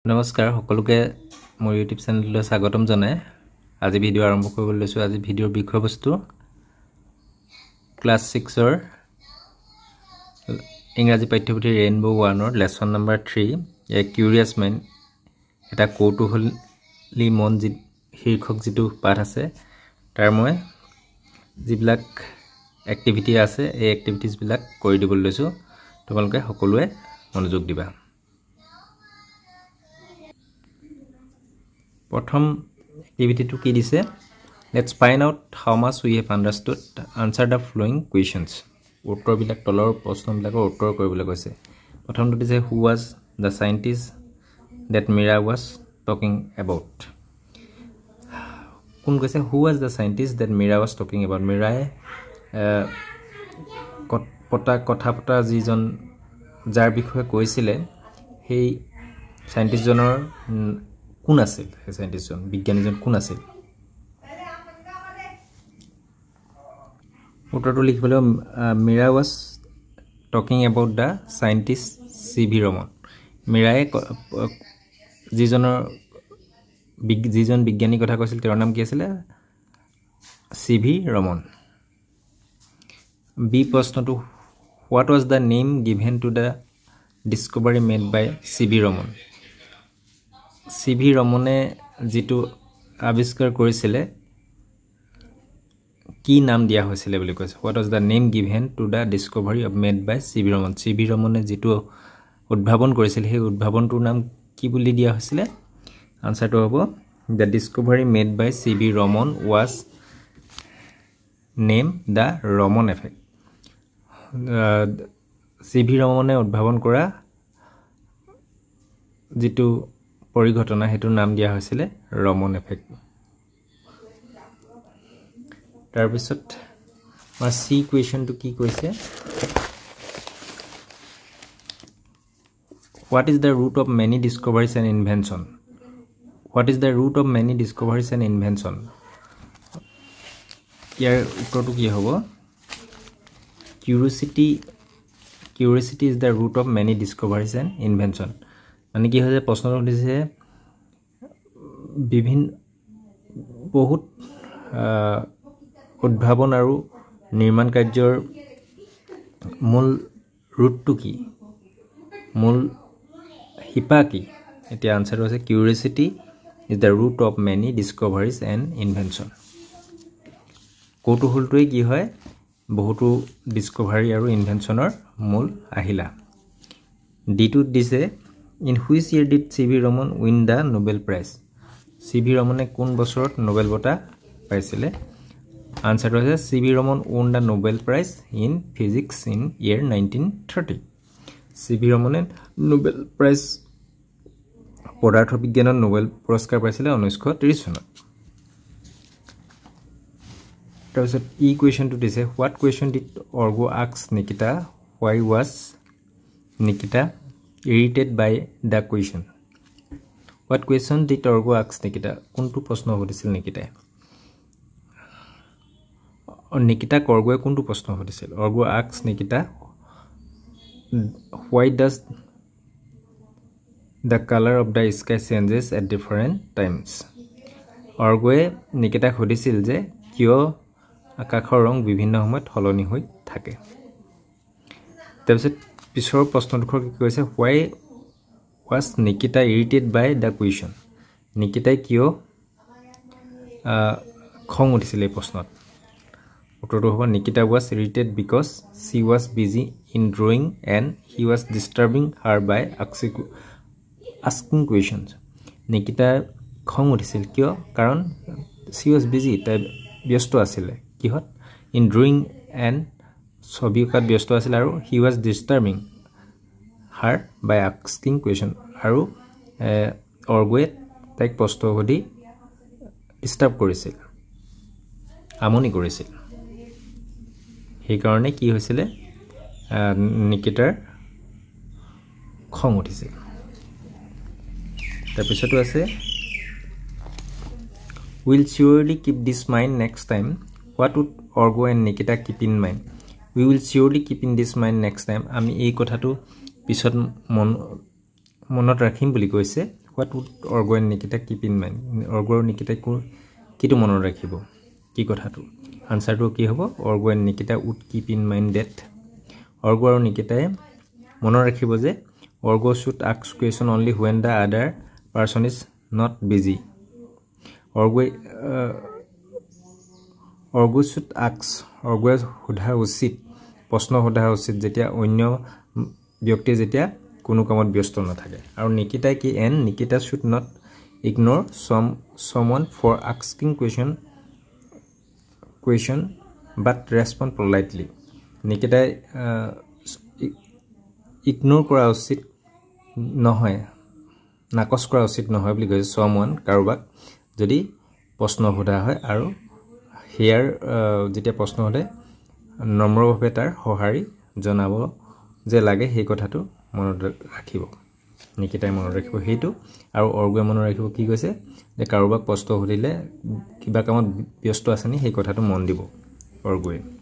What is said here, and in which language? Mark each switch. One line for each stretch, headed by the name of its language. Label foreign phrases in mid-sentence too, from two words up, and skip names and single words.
Assamese: নমস্কাৰ সকলোকে মোৰ ইউটিউব চেনেললৈ স্বাগতম জনাই আজি ভিডিও আৰম্ভ কৰিবলৈ লৈছো আজি ভিডিওৰ বিষয়বস্তু ক্লাস 6 ৰ ইংৰাজী পাঠ্যপুথি ৰেইনবো 1 ৰ
English: Lesson number 3 a curious mind
Assamese: এটা কৌতূহলী মন শীৰ্ষক যেটো পাঠ আছে তাৰ মই যিবিলাক এক্টিভিটি আছে এই এক্টিভিটিজ বিলাক কৰি দিবলৈ লৈছো তোমালোকে সকলোৱে মনোযোগ দিবা
English: প্ৰথম activity to কি দিছে let's find out how much we have understood answer the following questions
Assamese: উত্তৰ বিলাক তলৰ প্ৰশ্ন বিলাকৰ উত্তৰ কৰিবলৈ কৈছে প্ৰথমটো দিছে
English: who was the scientist that Mira was talking about
Assamese: কোন কৈছে
English: who was the scientist that Mira was talking about
Assamese: Mira কথা পতা যিজন যাৰ বিষয়ে কৈছিলে সেই সাইন্টিস্ট জনৰ কোন আছিল এই সাইন্টিস্টজন বিজ্ঞানীজন কোন আছিল উত্তৰটো লিখিবলৈ
English: Mira was talking about the scientist C.V.
Assamese: Raman Mira যিজন বিজ্ঞানী কথা কৈছিল তেওঁৰ নাম কি আছিল C.V.
English: Raman B প্ৰশ্নটো what was the name given to the discovery made by C.V. Raman C.V. Ramane
Assamese: যেটো আবিষ্কাৰ কৰিছিলে কি নাম দিয়া হৈছিল বুলি কৈছে
English: what was the name given to the discovery of made by C.V. Raman C.V.
Assamese: Ramane যেটো উদ্ভাৱন কৰিছিল সেই উদ্ভাৱনটোৰ নাম কি বুলি দিয়া হৈছিল আনসাৰটো হ'ব
English: the discovery made by
Assamese: C.V.
English: Raman was named the Raman effect C.V.
Assamese: Ramane উদ্ভাৱন কৰা যেটো পৰিঘটনা হেতু নাম দিয়া হৈছিল ৰমন এফেক্ট তাৰ পিছত আমাৰ সি কোৱেশ্চনটো কি কৈছে
English: what is the root of many discoveries and invention what is the root of many discoveries and invention
Assamese: ইয়াৰ উত্তৰটো কি হ'ব
English: curiosity is the root of many discoveries and invention
Assamese: মানে কি হয় যে প্ৰশ্নটো দিছে বিভিন্ন বহুত উদ্ভাৱন আৰু নিৰ্মাণ কাৰ্যৰ মূল ৰুটটো কি মূল হিপা কি এতিয়া আনসাৰটো আছে
English: curiosity is the root of many discoveries and invention
Assamese: কৌতূহলটোই কি হয় বহুতো ডিসকভাৰী আৰু ইনভেনশনৰ মূল আহিলা ডি2 দিছে
English: In which year did C.V. Raman win the Nobel Prize?
Assamese: C.V. Raman কোন বছৰত নোবেল বঁটা পাইছিলে আনসাৰটো আছে C.V.
English: Raman won the Nobel Prize in Physics in year 1930 C.V.
Assamese: Raman Nobel Prize পদাৰ্থ বিজ্ঞানত নোবেল পুৰস্কাৰ পাইছিলে 1930 চনত তাৰপিছত ই কোৱেশ্চনটো দিছে
English: what question did Orgo ask Nikita why was Nikita irritated by the question what question did Orgo ask Nikita
Assamese: কোনটো প্ৰশ্ন সুধিছিল নিকিতাই নিকিতা Orgo কোনটো প্ৰশ্ন সুধিছিল
English: Orgo asked Nikita why does the color of the sky changes at different times
Assamese: Orgo নিকিতা সুধিছিল যে কিয় আকাশৰ ৰং বিভিন্ন সময়ত সলনি হৈ থাকে তাৰপিছত পিছৰ প্ৰশ্নটোৰ কি কৈছে
English: why was Nikita irritated by the question
Assamese: নিকিতাই কিয় খং উঠিছিল এই প্ৰশ্নত উত্তৰটো হ'ব
English: Nikita was irritated because she was busy in drawing and he was disturbing her by asking questions
Assamese: নিকিতা খং উঠিছিল কিয় কাৰণ
English: she was busy
Assamese: তাই ব্যস্ত আছিল কিহত
English: in drawing and
Assamese: ছবি আঁকাত ব্যস্ত আছিল আৰু
English: he was disturbing her by asking question
Assamese: আৰু Orgo তাইক প্ৰশ্ন সুধি ডিস্টার্ব কৰিছিল আমনি কৰিছিল সেই কাৰণে কি হৈছিল নিকিতাৰ খং উঠিছিল তাৰ পিছতো আছে
English: will surely keep this mind next time what would Orgo and Nikita keep in mind we will surely keep in this mind next time
Assamese: আমি এই কথাটো পিছত মনত ৰাখিম বুলি কৈছে
English: What would Orgo and Nikita keep in mind? Orgo and Nikita
Assamese: কিটো মন ৰাখিব কি কথা টো
English: answer
Assamese: টো কি হ'ব
English: Orgo and Nikita would keep in mind that Orgo and Nikita
Assamese: মন ৰাখিব যে
English: Orgo should ask question only when the other person is not busy.
Assamese: Orgo
English: should ask
Assamese: Orgo হুধা উচিত প্ৰশ্ন হদা উচিত যেতিয়া অন্য ব্যক্তি যেতিয়া কোনো কামত ব্যস্ত নাথাকে আৰু নিকিতা কি এন নিকিতা
English: should not ignore someone for asking question but respond politely.
Assamese: নিকিতা ইগনোৰ কৰা উচিত নহয় নাকচ কৰা উচিত নহয় বুলি কৈছে someone কাৰোবাক যদি প্ৰশ্ন হদা হয় আৰু হিয়াৰ যেতিয়া প্ৰশ্ন হলে নম্ৰভাৱে তাৰ সহাৰি জনাব যে লাগে সেই কথাটো মনত ৰাখিব নিকিতাই মনত ৰাখিব হেতু আৰু অৰ্গয়ে মনত ৰাখিব কি কৈছে যে কাৰোবাক প্ৰশ্ন হলিলে কিবা কামত ব্যস্ত আছেনি সেই কথাটো মন দিব অৰ্গয়ে